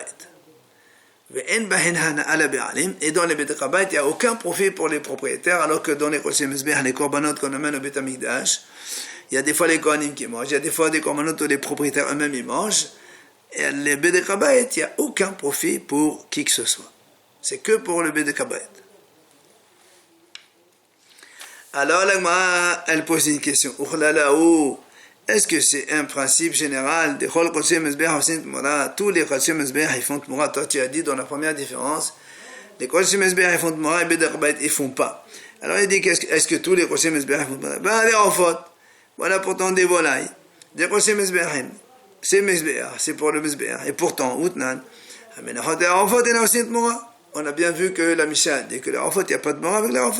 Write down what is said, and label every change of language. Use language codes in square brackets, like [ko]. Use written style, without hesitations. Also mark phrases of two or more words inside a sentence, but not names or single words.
[fr] Et dans les [he] בדק הבית, [fr] il n'y a aucun profit pour les propriétaires, alors que dans les [he] קדשי מזבח, [fr] les korbanot qu'on amène au Beit HaMikdash, il y a des fois les kohanim qui mangent, il y a des fois des korbanot où les propriétaires eux-mêmes ils mangent. Et les [he] בדק הבית, [fr] il n'y a aucun profit pour qui que ce soit. C'est que pour le [he] בדק הבית. [fr] Alors la Gemara, elle pose une question. Est-ce que c'est un principe général de [he] כל קדשי מזבח עושין תמורה? [fr] Tous les [he] קדשי מזבח [fr] ils font tmora. Toi tu as dit dans la première différence, les [he] קדשי מזבח [fr] ils font tmora et [he] בדק הבית [fr] ils font pas. Alors il dit est-ce que tous les [he] קדשי מזבח [fr] font tmora? Les ofot, voilà pourtant des volailles, des [he] קדשי מזבח, [fr] c'est mezbeach, c'est pour le mezbeach. Et pourtant, outnan, on a bien vu que la Mishnah dit que les ofot, il n'y a pas de tmora avec les ofot.